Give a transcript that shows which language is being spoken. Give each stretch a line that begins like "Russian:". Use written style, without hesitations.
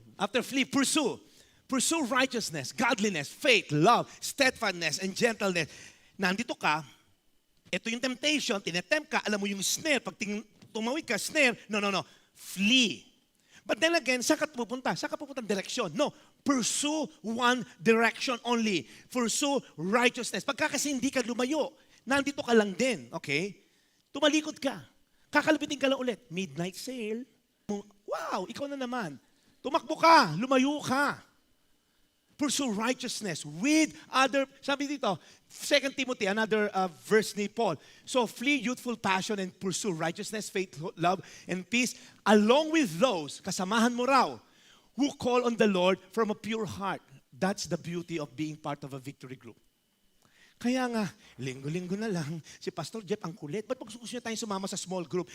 English: After flee, pursue. Pursue righteousness, godliness, faith, love, steadfastness, and gentleness.
Filipino: Nandito ka, ito yung temptation, tinetempt ka, alam mo yung snare, pag tumawid ka, snare, no. Flee.
English: But then again,
Filipino: saan ka pupunta? Saan ka pupunta direksyon?
English: No. Pursue one direction only. Pursue righteousness.
Filipino: Pagka kasi hindi ka lumayo, nandito ka lang din, okay? Tumalikod ka. Kakalabitin ka lang ulit.
English: Midnight sale.
Filipino: Wow, ikaw na naman. Tumakbo ka, lumayo ka.
English: Pursue righteousness with other,
Filipino: sabi dito,
English: 2 Timothy, another verse ni Paul. So flee youthful passion and pursue righteousness, faith, love, and peace, along with those,
Filipino: kasamahan mo raw,
English: who call on the Lord from a pure heart. That's the beauty of being part of a victory group.
Filipino: Kaya nga, linggo-linggo na lang, si Pastor Jeff ang kulit. Ba't gusto niya tayong sumama sa small group?